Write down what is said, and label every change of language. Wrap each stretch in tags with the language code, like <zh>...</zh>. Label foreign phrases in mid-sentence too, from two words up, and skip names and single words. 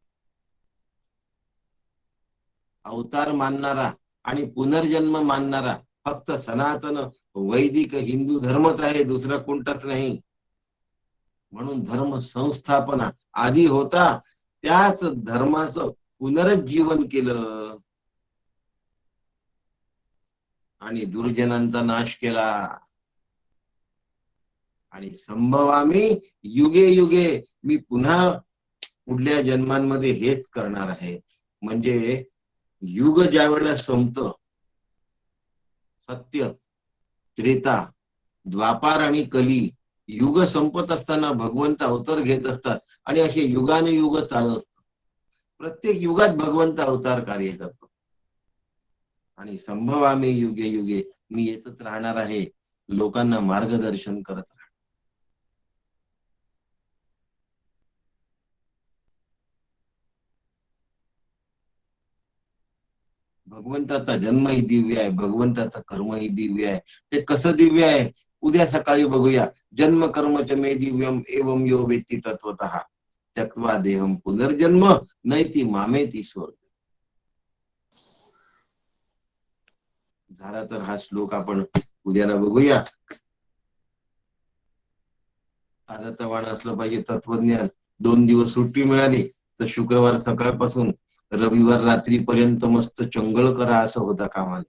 <mr>अवतार मानणारा आणि पुनर्जन्म मानणारा फक्त सनातन वैदिक हिंदू धर्मच आहे, दुसरा कोणताच नाही. म्हणून धर्म संस्थापना आधी होता, त्याच धर्माचं पुनरुज्जीवन केलं आणि दुर्जनांचा नाश केला.</mr> <sa>आणि संभवामी युगे युगे,</sa> <mr>मी पुन्हा पुढल्या जन्मांमध्ये हेच करणार आहे. म्हणजे युग ज्या वेळेला संपतं, सत्य, त्रेता, द्वापार आणि कली युग संपत असताना भगवंत अवतार घेत असतात आणि असे युगाने युग चालत असतात. प्रत्येक युगात भगवंत अवतार कार्य करतो आणि</mr> <sa>संभवामी युगे युगे,</sa> <mr>मी येतच राहणार आहे, लोकांना मार्गदर्शन करत राहणार. भगवंताचा जन्मही दिव्य आहे, भगवंताचं कर्मही दिव्य आहे. ते कसं दिव्य आहे उद्या सकाळी बघूया.</mr> <sa>जन्म कर्म च मे दिव्यम एवं यो वेत्ती तत्वतः त्यक्त्वा देहम पुनर्जन्म नैति मामेति स्वर्ग.</sa> <mr>झाला तर हा श्लोक आपण उद्याला बघूया. ताजतवानं असलं पाहिजे तत्वज्ञान. 2 दिवस सुट्टी मिळाली तर शुक्रवार सकाळपासून रविवार रात्रीपर्यंत मस्त चंगळ करा असं होता कामा नये.</mr>